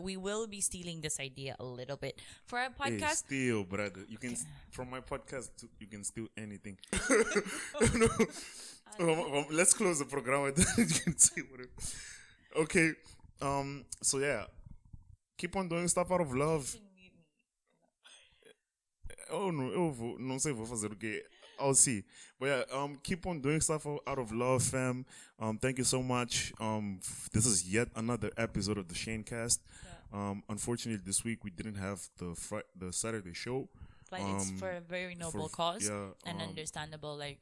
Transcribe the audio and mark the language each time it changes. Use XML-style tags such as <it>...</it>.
<en>We will be stealing this idea a little bit for our podcast. Steal, brother. You can from my podcast. You can steal anything. Let's close the program. You can say whatever. Okay. So yeah, keep on doing stuff out of love. Oh no,</en> <pt>não sei vou fazer o quê.</pt> <en>I'll see. But yeah, keep on doing stuff out of love, fam. Thank you so much. This is yet another episode of the ShaneCast. Unfortunately, this week we didn't have the Saturday show. But it's for a very noble cause and understandable.</en>